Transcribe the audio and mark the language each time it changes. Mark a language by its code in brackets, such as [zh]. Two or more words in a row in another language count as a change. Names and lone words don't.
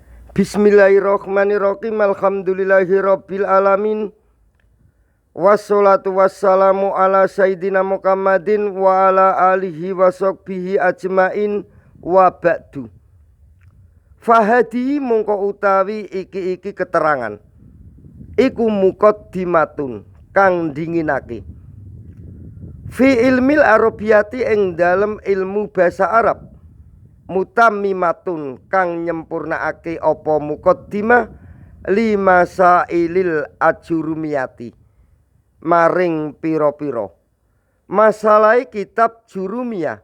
[ar] بسم الله الرحمن الرحيم. الحمد لله رب العالمين. والصلاة والسلام على سيدنا محمد وعلى آله وصحبه أجمعين وبعد. [jv] Fahadi mongko utawi iki keterangan. Iku muqaddimatun kang dinginake. [ar] في علم العربية [jv] ing dalem ilmu basa Arab. Mutammimatun kang nyempurnakake apa muqaddimah [ar] لمسائل الآجرومية [jv] maring pira-pira masalah kitab jurumiyah.